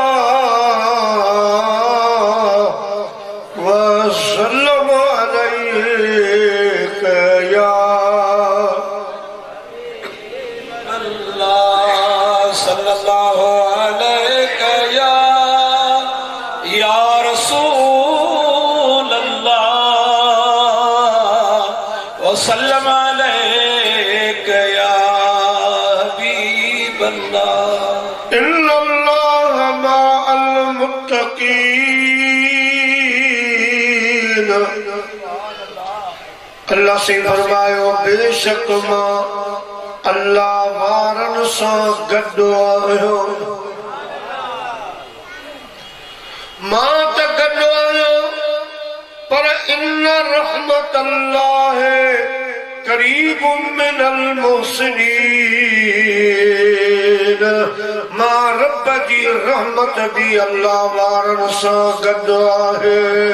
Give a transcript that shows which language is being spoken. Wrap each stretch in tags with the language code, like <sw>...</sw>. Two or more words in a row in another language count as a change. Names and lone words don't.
<ar>وسلم عليك يا الله صلى الله عليك يا رسول الله وسلم عليك يا حبيب الله. إن الله مع المتقين,</ar> <sd>अल्लाह से फरमायो बेशक मां अल्लाह वारन सां गॾु आहियो। मां त गॾु आहियो पर</sd> <ar>إن رحمة الله قريب من المحسنين,</ar> <sd>मां रब जी रहमत भी अल्लाह वारन सां गॾु आहे।</sd>